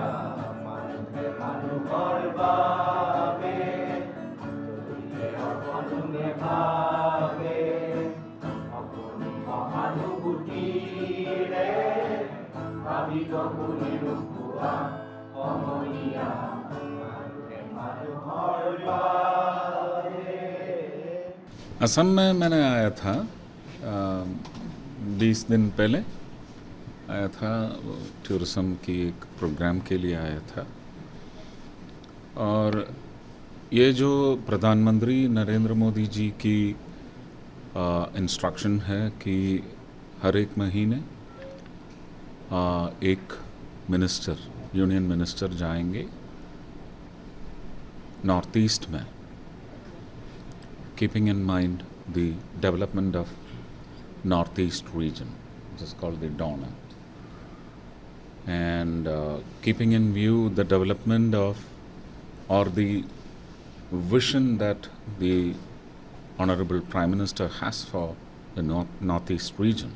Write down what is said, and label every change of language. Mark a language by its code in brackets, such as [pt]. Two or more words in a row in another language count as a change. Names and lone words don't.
[as] মানুহে মানুহৰ বাবে যদিহে অকণো নেভাবে, অকণো সহানুভূতিৰে ভাবিব কোনেনো কোৱা সমনীয়া। মানুহে মানুহৰ বাবে। [hi] असम में मैंने आया था 20 दिन पहले आया था, टूरिज्म की एक प्रोग्राम के लिए आया था। और ये जो प्रधानमंत्री नरेंद्र मोदी जी की इंस्ट्रक्शन है कि हर एक महीने एक मिनिस्टर, [en] union minister [hi] जाएंगे नॉर्थ ईस्ट में, [en] keeping in mind the development of northeast region, which is called the DONAT, and keeping in view the development of or the vision that the Honorable Prime Minister has for the northeast region.